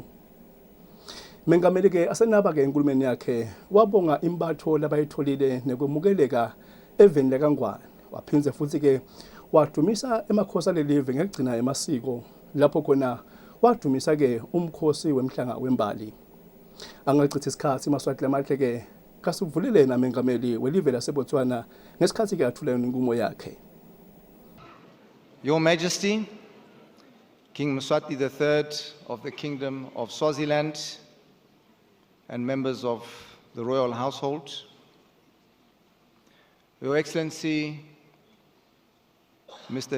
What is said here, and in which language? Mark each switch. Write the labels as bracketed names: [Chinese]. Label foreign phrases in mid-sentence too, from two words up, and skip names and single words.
[Swati] Mengameli ke asenaba ke enkulumeni yakhe wabonga imbatho labayitholile nekwemukeleka eveni lakangwane waphinze futhi ke wadumisa emakhosi alelive ngekugcina emasiko lapho khona wadumisa ke umkhosi wemhlanga wembali. Angachitha isikhathi Mswati lamahleke kasivulile na mengameli welive laseBotswana ngesikhathi ke athula inqumo yakhe. [English] Your Majesty, King Mswati III of the Kingdom of Swaziland and members of the royal household, Your Excellency, Mr.